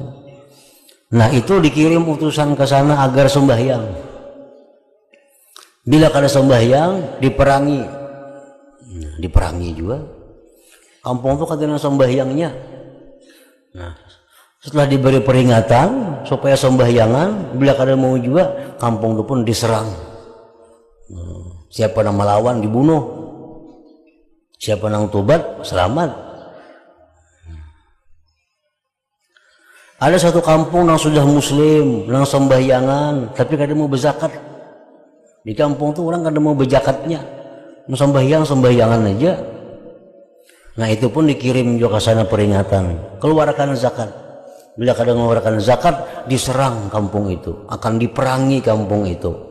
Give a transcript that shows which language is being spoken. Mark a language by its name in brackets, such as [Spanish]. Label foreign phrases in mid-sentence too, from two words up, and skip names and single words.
[Indonesian] Nah itu dikirim utusan ke sana agar sembahyang. [Banjar] Bila kada sembahyang diperangi. [Indonesian] Nah, diperangi juga. [Banjar] Kampung itu kada ada sembahyangnya. Nah setelah diberi peringatan supaya sembahyangan, bila kada mau juga kampung itu pun diserang. [Indonesian] Siapa yang melawan dibunuh. Siapa yang tobat selamat. Ada satu kampung yang sudah muslim, yang sembahyangan, tapi kada mau berzakat. [Banjar] Di kampung itu orang kada mau berjakatnya, mau sembahyangan aja. [Indonesian] Nah itu pun dikirim juga ke sana peringatan, keluarkan zakat. [Banjar] Bila kada mengeluarkan zakat, diserang kampung itu, akan diperangi kampung itu.